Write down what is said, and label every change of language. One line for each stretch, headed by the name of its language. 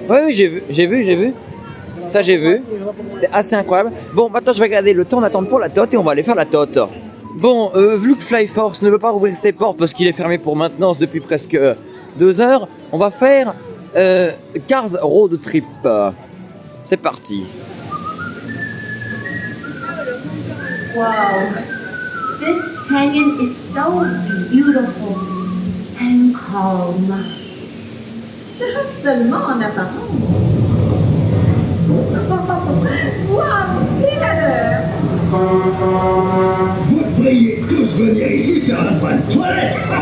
French: Oui, j'ai vu. Ça j'ai vu. C'est assez incroyable. Bon, maintenant je vais regarder le temps d'attente pour la TOT et on va aller faire la TOT. Bon, vu que Flyforce ne veut pas ouvrir ses portes parce qu'il est fermé pour maintenance depuis presque 2 heures, on va faire Cars Road Trip. C'est parti.
English: Wow, this canyon is so beautiful and calm.
French: Seulement en apparence. Wow, quelle honneur! Vous devriez tous venir ici faire un point de toilette.